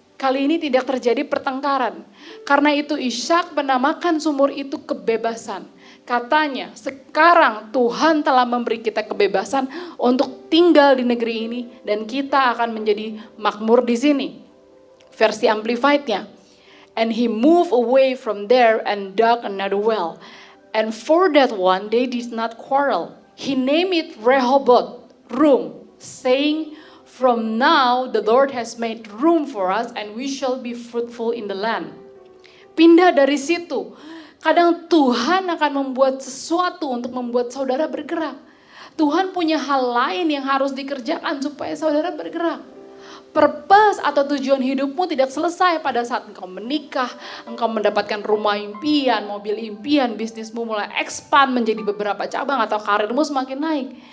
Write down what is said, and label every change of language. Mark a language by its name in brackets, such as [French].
[Indonesian] Kali ini tidak terjadi pertengkaran. Karena itu Ishak menamakan sumur itu kebebasan. Katanya, sekarang Tuhan telah memberi kita kebebasan untuk tinggal di negeri ini dan kita akan menjadi makmur di sini. Versi Amplified-nya. [English] And he moved away from there and dug another well. And for that one they did not quarrel. He named it Rehoboth, room, saying, from now the Lord has made room for us and we shall be fruitful in the land. [Indonesian] Pindah dari situ. Kadang Tuhan akan membuat sesuatu untuk membuat saudara bergerak. Tuhan punya hal lain yang harus dikerjakan supaya saudara bergerak. Purpose atau tujuan hidupmu tidak selesai pada saat engkau menikah, engkau mendapatkan rumah impian, mobil impian, bisnismu mulai expand menjadi beberapa cabang atau karirmu semakin naik.